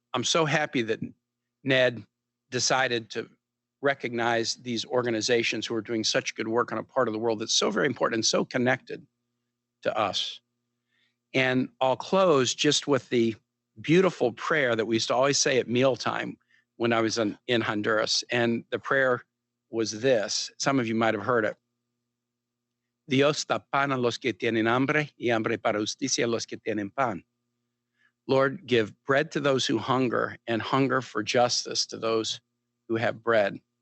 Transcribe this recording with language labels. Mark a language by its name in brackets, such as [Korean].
[English] I'm so happy that Ned decided to recognize these organizations who are doing such good work on a part of the world that's so very important and so connected to us. And I'll close just with the beautiful prayer that we used to always say at mealtime when I was in Honduras. And the prayer was this. Some of you might have heard it. [Spanish] Dios da pan a los que tienen hambre y hambre para justicia a los que tienen pan. [English] Lord, give bread to those who hunger and hunger for justice to those who have bread.